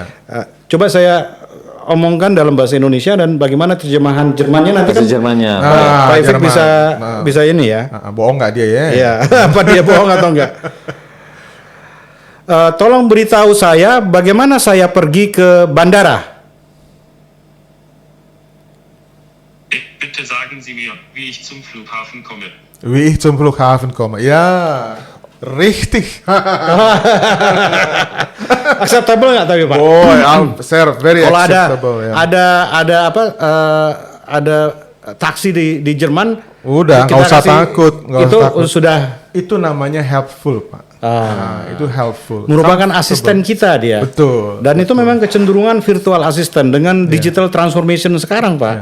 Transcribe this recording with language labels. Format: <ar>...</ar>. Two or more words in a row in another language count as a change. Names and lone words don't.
<id>Coba saya omongkan dalam bahasa Indonesia dan bagaimana terjemahan Jermannya nanti bahasa kan Jermannya. Pak Ifik Jerman. bisa ini ya. Bohong nggak dia ya? Iya, apa dia bohong atau enggak? Tolong beritahu saya bagaimana saya pergi ke bandara.</id> <de>Bitte sagen Sie mir, wie ich zum Flughafen komme. Wie ich zum Flughafen komme. Ya, richtig.</de> <id>Acceptable nggak tapi Pak?</id> <en>Boy, sir, very</en> <id>Kalau acceptable. Ya. ada taksi di Jerman, Udah, kita nggak usah kasih- takut, nggak itu usah takut. sudah Itu namanya helpful, Pak. Itu helpful. merupakan Comfortable. asisten kita dia. Betul. Dan itu memang kecenderungan</id> <en>virtual assistant</en> <id>dengan</id> <en>digital transformation</en> <id>sekarang, Pak.</id>